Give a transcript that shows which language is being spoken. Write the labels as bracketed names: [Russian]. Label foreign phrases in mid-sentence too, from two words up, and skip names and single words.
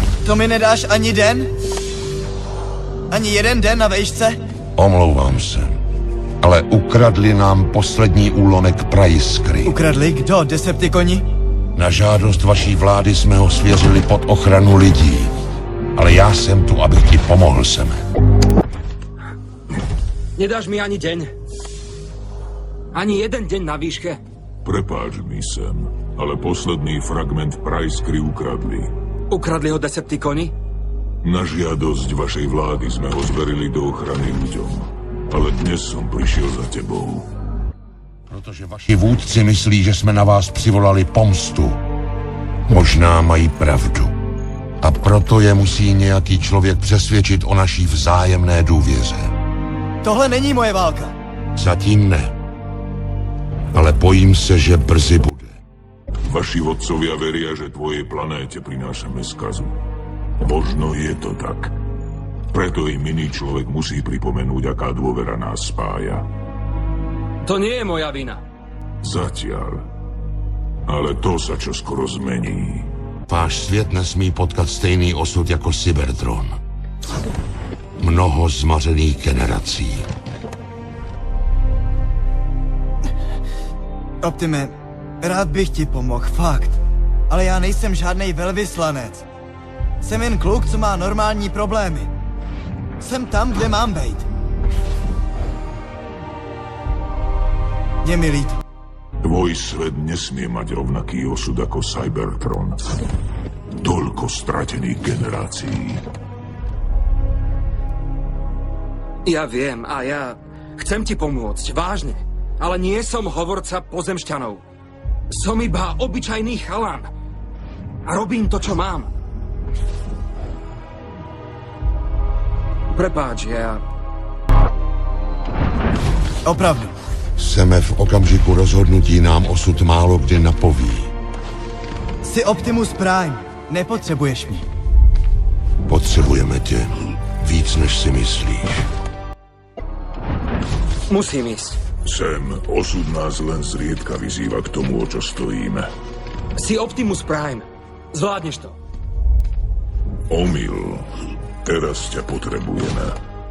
[Czech] To mi nedáš ani den? Ani jeden den na vejšce? Omlouvám se, ale ukradli nám poslední úlonek Praiskry. Ukradli kdo? Deceptikoni? Na žádost vaší vlády jsme ho svěřili pod ochranu lidí. Ale já jsem tu, abych ti pomohl, Seme. [Slovak] Nedáš mi ani deň. Ani jeden deň na výške. Prepáč mi, Sam, ale posledný fragment Praiskry ukradli. Ukradli ho Deceptikoni? Na žiadosť vašej vlády sme ho zverili do ochrany ľuďom. Ale dnes som prišiel za tebou. [Czech] Protože vaši vůdci myslí, že jsme na vás přivolali pomstu. Možná mají pravdu. A proto je musí nějaký člověk přesvědčit o naší vzájemné důvěře. Tohle není moje válka. Zatím ne. Ale bojím se, že brzy bude. [Slovak] Vaši vodcovia veria, že tvojej planéte prinášame skazu. Možno je to tak. Preto im iný človek musí pripomenúť, aká dôvera nás spája. To nie je moja vina. Zatiaľ. Ale to sa čoskoro zmení. [Czech] Váš svět nesmí potkat stejný osud jako Cybertron. Mnoho zmařených generací. Optime, rád bych ti pomohl, fakt. Ale já nejsem žádnej velvyslanec. Jsem jen kluk, co má normální problémy. Jsem tam, kde mám být. Je mi líto. [Slovak] Tvoj svet nesmie mať rovnaký osud ako Cybertron. Toľko stratených generácií. Ja viem a ja chcem ti pomôcť, vážne. Ale nie som hovorca pozemšťanov. Som iba obyčajný chalan. A robím to, čo mám. Prepáč, ja... [Czech] Opravdu. Seme, v okamžiku rozhodnutí nám osud málo kdy napoví. Jsi Optimus Prime. Nepotřebuješ mě. Potřebujeme tě víc, než si myslíš. [Slovak] Musím ísť. Sam, osud nás len zriedka vyzýva k tomu, o čo stojíme. Si Optimus Prime. Zvládneš to. Omyl. Teraz ťa potrebujeme.